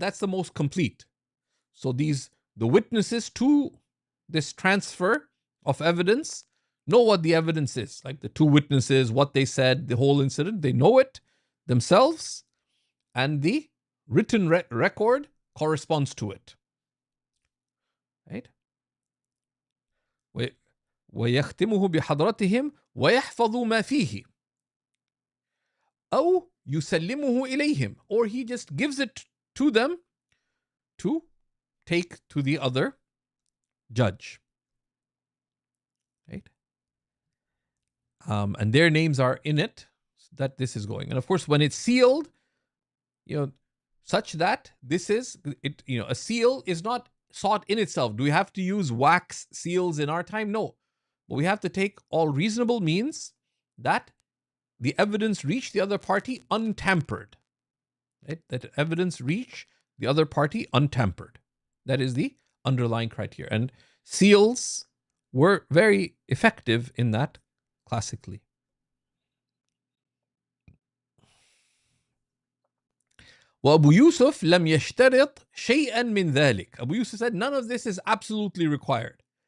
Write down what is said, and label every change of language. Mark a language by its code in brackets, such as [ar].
[en] That's the most complete. So the witnesses to this transfer of evidence know what the evidence is, like the two witnesses, what they said, the whole incident, they know it themselves, and the written record corresponds to it. Right? [ar] وَيَخْتِمُهُ بِحَضْرَتِهِمْ ويحفظ ما فيه أو يسلمه إليهم, [en] or he just gives it to them to take to the other judge. Right? And their names are in it, that this is going. And of course, when it's sealed, such that this is it. A seal is not sought in itself. Do we have to use wax seals in our time? No, but we have to take all reasonable means that the evidence reach the other party untampered. Right? That evidence reach the other party untampered. That is the underlying criteria. And seals were very effective in that classically. [ar] وأبو يوسف لم يشترط شيئا من ذلك. [en] Abu Yusuf said none of this is absolutely required.